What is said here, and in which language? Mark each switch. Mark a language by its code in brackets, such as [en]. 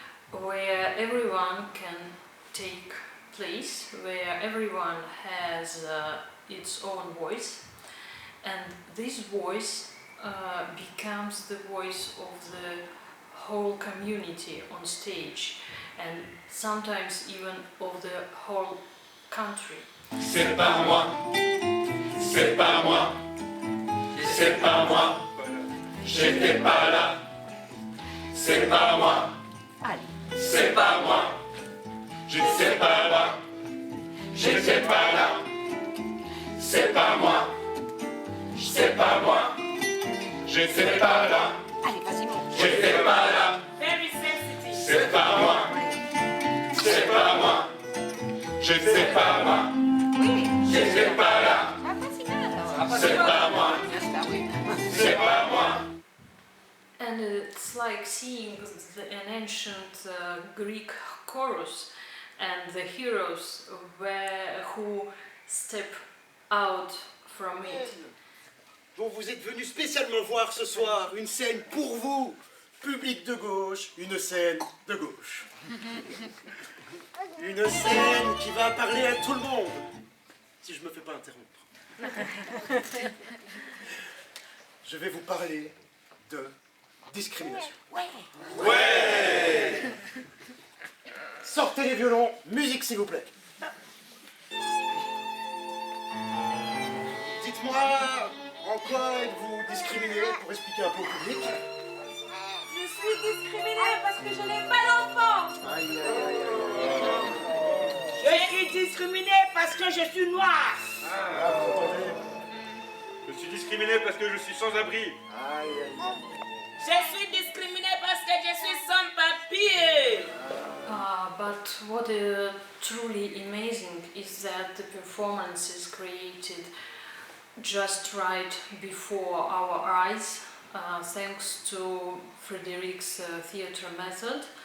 [en] where everyone can take place, where everyone has its own voice, and this voice becomes the voice of the whole community on stage and sometimes even of the whole country. [fr] C'est pas moi, c'est pas moi, c'est pas moi, j'étais pas là, c'est pas moi, c'est pas moi, je ne sais pas là, j'étais pas là, c'est pas moi, c'est pas moi, je sais pas là, j'étais pas là, c'est pas moi, c'est pas moi, je sais pas moi. C'est pas là, c'est pas moi, c'est pas moi. [en] And it's like seeing an ancient Greek chorus and the heroes who step out from it. [fr] Bon, vous êtes venus spécialement voir ce soir une scène pour vous, public de gauche, une scène de gauche. Une scène qui va parler à tout le monde. Si je me fais pas interrompre. Je vais vous parler de discrimination. Ouais. Sortez les violons, musique s'il vous plaît. Dites-moi, en quoi êtes-vous discriminé pour expliquer un peu au public? Je suis discriminée parce que je n'ai pas d'enfant. Aïe, aïe, aïe, aïe. Je suis discriminée parce que je suis noire. Ah, vous entendez? Je suis discriminé parce que je suis sans abri. Aïe, aïe, aïe. Je suis discriminée parce que je suis sans papier. [en] But what is truly amazing is that the performances created just right before our eyes, thanks to Frédérique's theatre method.